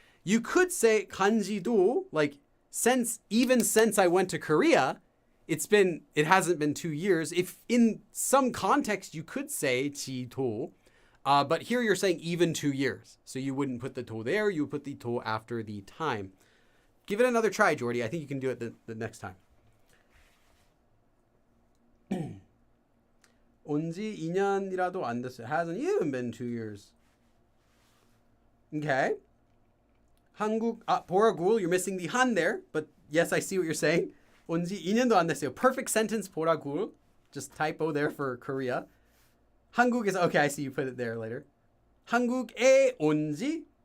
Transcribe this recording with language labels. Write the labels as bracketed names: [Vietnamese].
[English] You could say 간지도, like since I went to Korea, it hasn't been 2 years. If in some context you could say 지도, but here you're saying even 2 years. So you wouldn't put the to there, you would put the to after the time. Give it another try, Jordy. I think you can do it the next time. [Korean] 온지 2년이라도 안 됐어요. [English] Hasn't even been 2 years. Okay. 한국, 보라굴, you're missing the 한 there, but yes, I see what you're saying. [Korean] 온지 2년도 안 됐어요. [English] Perfect sentence, 보라굴. Just typo there for Korea. 한국 is, okay, I see you put it there later. [Korean] 한국에 온지.